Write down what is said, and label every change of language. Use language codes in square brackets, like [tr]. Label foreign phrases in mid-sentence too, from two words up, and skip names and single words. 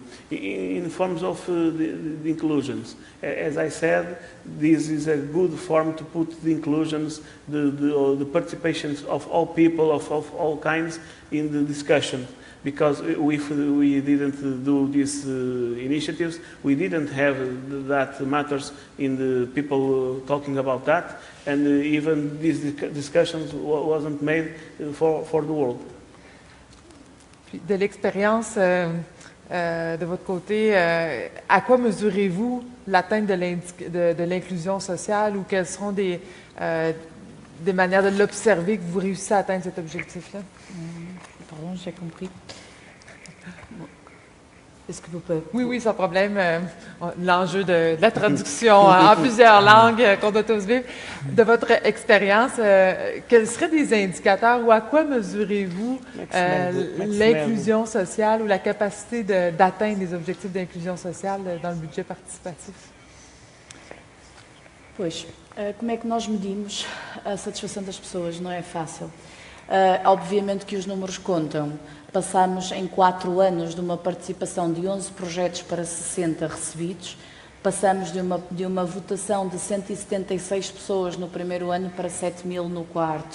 [en] In forms of the inclusions. As I said, this is a good form to put the inclusions, the participations of all people, of all kinds in the discussion. because if we didn't do these initiatives, we didn't have that matters in the people talking about that, and even these discussions wasn't made for the world. [fr] Puis de l'expérience de votre côté, à quoi mesurez-vous l'atteinte de l'inclusion sociale ou quelles seront des manières de l'observer que vous réussissez à atteindre cet objectif-là? Pardon, j'ai compris. Est-ce que vous pouvez... Oui, sans problème. L'enjeu de la traduction en plusieurs langues qu'on doit tous vivre. De votre expérience, quels seraient des indicateurs ou à quoi mesurez-vous l'inclusion sociale ou la capacité d'atteindre les objectifs d'inclusão sociale dans le budget participatif? [pt] Pois, como é que nós medimos a satisfação das pessoas? Não é fácil. Obviamente que os números contam. Passamos em 4 anos de uma participação de 11 projetos para 60 recebidos. Passamos de uma votação de 176 pessoas no primeiro ano para 7.000 no quarto.